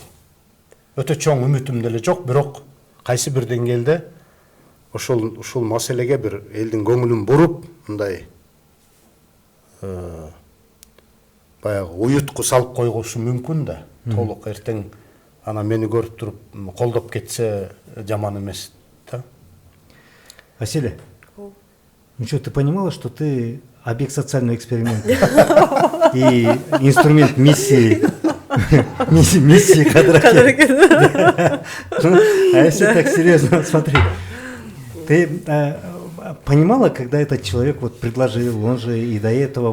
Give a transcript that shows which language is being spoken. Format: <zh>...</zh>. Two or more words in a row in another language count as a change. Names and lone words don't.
<ky>Өтө чоң үмүтүм деле жок, бирок кайсы бир деңгээлде ушул маселеге бир элдин көңүлүн буруп, мындай баягы уютку салып койгушу мүмкүн да. Толук эртең ана мени көрүп туруп колдоп кетсе жаман эмес да.</ky> <ru>Василий, ну что, ты понимала, что ты объект социального эксперимента и инструмент миссии квадрата? А если так серьезно, смотри, ты понимала, когда этот человек вот предложил, он же и до этого</ru>